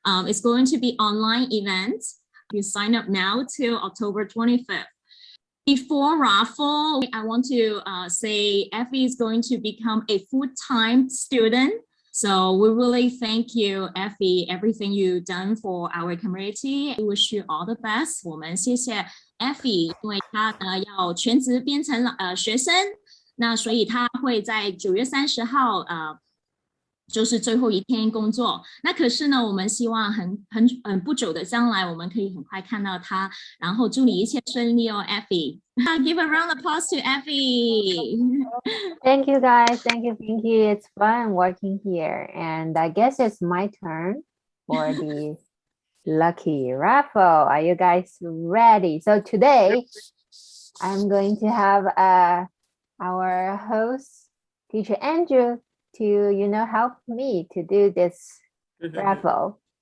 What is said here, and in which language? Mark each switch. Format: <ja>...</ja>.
<en>It's going to be online event. You sign up now till October 25th. Before raffle, I want to say Effie is going to become a full-time student. So we really thank you, Effie, everything you've done for our community. We wish you all the best.</en> <zh>我们谢谢 Effie， 因为她要全职变成学生，那所以她会在9月30号就是最后一天工作。那可是呢，我们希望很不久的将来，我们可以很快看到她。然后祝你一切顺利哦 ，Effie。</zh> <en>Give a round of applause to Effie. Thank you, guys. Thank you. It's fun working here. And I guess it's my turn for the lucky raffle. Are you guys ready? So today, I'm going to have our host, Teacher Andrew, to, help me to do this raffle.</en>